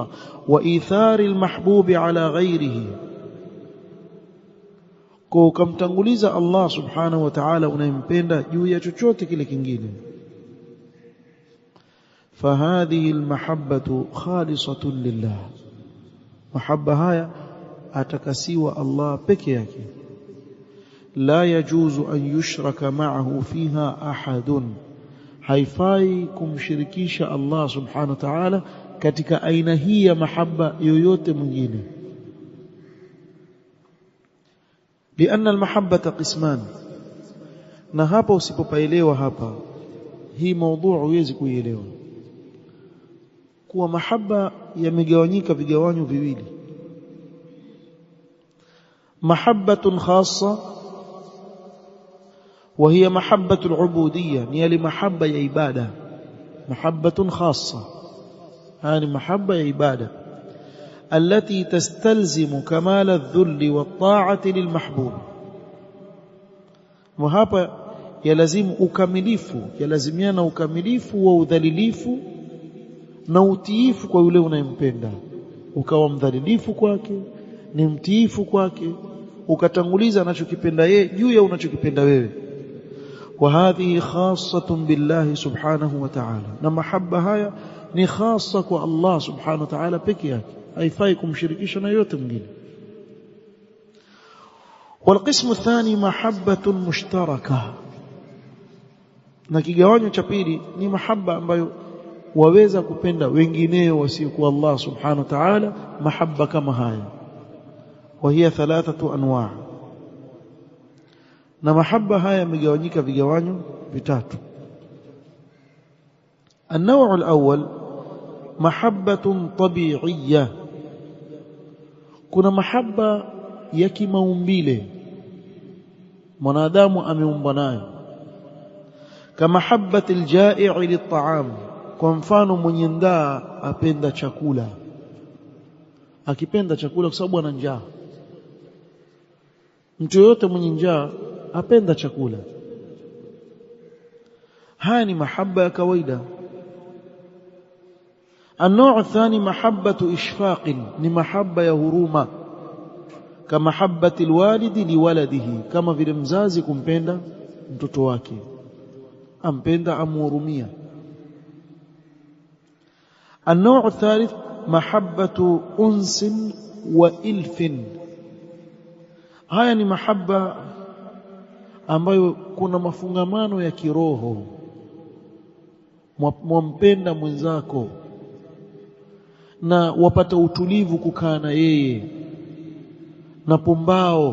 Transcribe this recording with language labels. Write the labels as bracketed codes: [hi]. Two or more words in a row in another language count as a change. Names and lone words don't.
[ar] وإيثار المحبوب على غيره, [sw] kwa ukamtanguliza Allah [ar] سبحانه وتعالى [sw] unayempenda juu ya chochote kile kingine. [ar] فهذه المحبة خالصة لله, [sw] mahabba haya atakasiwa Allah peke yake. [ar] لا يجوز أن يشرك معه فيها أحد, [sw] haifai kumshirikisha Allah [ar] سبحانه وتعالى [sw] katika aina hii ya mahabba yoyote mwingine. [ar] لأن المحبة قسمان. [sw] na hapa usipopaelewa hapa hii mada huwezi kuielewa, kuwa mahaba yamegawanyika vigawanyo viwili. [ar] محبة خاصة وهي محبة العبودية, [sw] ni ile mahaba ya ibada. [ar] محبة خاصة, [sw] yani mahaba ya ibada, [ar] التي تستلزم كمال الذل والطاعة للمحبوب. [sw] وهapa yalazimu ukamilifu, yalazimiana ukamilifu wa udhalilifu na utiifu kwa yule unayempenda. Ukawa mdhalilifu kwake, ni mtiifu kwake, ukatanguliza anachokipenda yeye juu ya unachokipenda wewe. [ar] وهذه خاصة بالله سبحانه وتعالى, [sw] na mahabba haya ni khassa kwa Allah [ar] سبحانه وتعالى [sw] peke yake, haifai kumshirikisha na yote mwingine. [ar] والقسم الثاني محبة مشتركة, [sw] na kigawanyo cha pili ni mahaba ambayo waweza kupenda wengineo wasiokuwa Allah [ar] سبحانه وتعالى. [sw] mahaba kama haya [ar] وهي 3 أنواع, [sw] na mahaba haya yamegawanyika vigawanyo vitatu. [ar] النوع الأول محبة طبيعية, [sw] kuna mahaba ya kimaumbile mwanadamu ameumbwa nayo. kama [ar] محبة الجائع للطعام, [sw] kwa mfano mwenye njaa apenda chakula, akipenda chakula kwa sababu ana njaa. mtu yote mwenye njaa apenda chakula. haya ni mahaba ya kawaida. [ar] النوع الثاني محبة إشفاق, [sw] ni mahaba ya huruma. kama [ar] محبة الوالد لولده, [sw] kama vile mzazi kumpenda mtoto wake, ampenda amhurumia. [ar] النوع الثالث محبة أنس وإلف, [sw] haya ni mahaba ambayo kuna mafungamano ya kiroho, mwampenda mwenzako na wapata utulivu kukaa na yeye na pumbao.